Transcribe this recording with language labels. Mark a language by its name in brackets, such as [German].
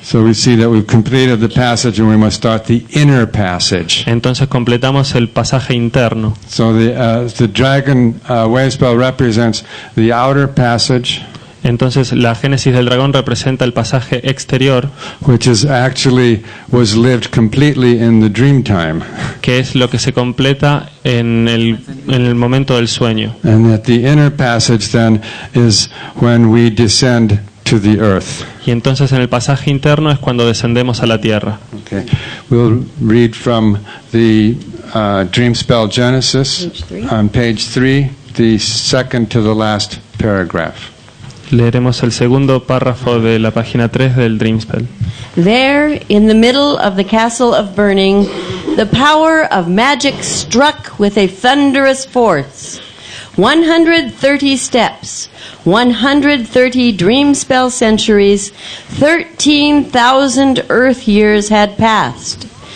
[English] So we see that we've completed the passage and we must start the inner passage. [Spanish] Entonces completamos el pasaje interno. [English] So the dragon wave spell represents the outer passage, [Spanish] Entonces la génesis del dragón representa el pasaje exterior, [English] which is actually was lived completely in the dream time. [Spanish] que es lo que se completa en el momento del sueño. [English] And that the inner passage then is when we descend to the earth. [Spanish] Y entonces en el pasaje interno es cuando descendemos a la tierra. [English] Okay. We'll read from the Dream Spell Genesis on page 3, the second to the last paragraph. [Spanish] Leeremos el segundo párrafo de la página 3 del Dream Spell. [English] There, in the middle of the castle of burning, the power of magic struck with a thunderous force. 130 steps, 130 dream spell centuries, 13,000 earth years had passed.